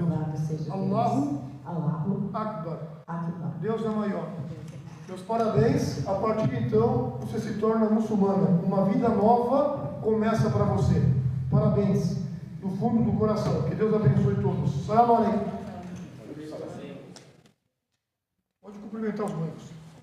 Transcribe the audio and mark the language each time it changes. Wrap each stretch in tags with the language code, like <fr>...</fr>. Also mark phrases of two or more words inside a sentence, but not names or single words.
<pt>Louvado seja Deus.</pt> <ar>Allahu Allahu Akbar. Akbar.</ar> <pt>Deus é maior. Meus parabéns. A partir de então, você se torna muçulmana. Uma vida nova começa para você. Parabéns. Do fundo do coração. Que Deus abençoe todos.</pt> <ar>سلام عليكم.</ar> <pt>Pode cumprimentar os noivos.</pt>